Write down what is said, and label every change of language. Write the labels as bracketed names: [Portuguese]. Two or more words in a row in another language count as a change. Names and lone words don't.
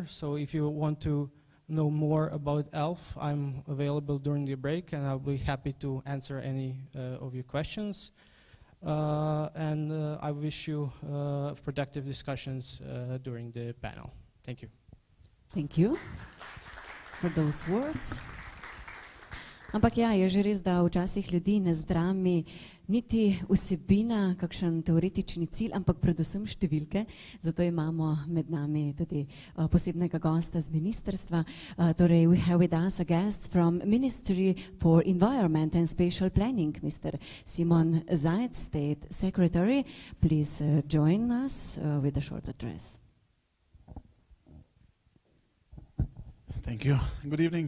[English] So if you want to know more about ELF, I'm available during the break, and I'll be happy to answer any of your questions. And I wish you productive discussions during the panel. Thank you. Thank you for those words. [Slovenian] Ampak ja, je že res, da včasih ljudi ne zdrami niti vsebina, kakšen teoretični cilj, ampak predvsem številke. Zato imamo med nami tudi posebnega gosta z ministrstva. Torej, [English] we have with us a guest from Ministry for Environment and Spatial Planning, Mr. Simon Zajc, State Secretary. Please join us with a short address. Thank you. Good evening.